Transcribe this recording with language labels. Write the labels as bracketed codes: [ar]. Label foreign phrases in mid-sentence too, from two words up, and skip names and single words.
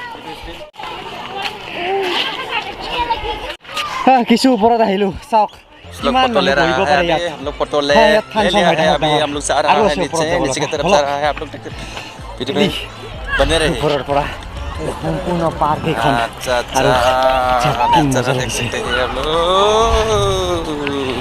[as] কিছু ওপৰত আহিলোঁ, চাওক किमान [hi] ले रहा है अभी। हम लोग फोटो ले लिया है अभी। हम लोग जा रहा है नीचे की तरफ जा रहा है। आप लोग वीडियो में बने रहे। [as] সম্পূর্ণ পার্ক এখন। [hi] अच्छा नजारा देख सकते हैं आप लोग।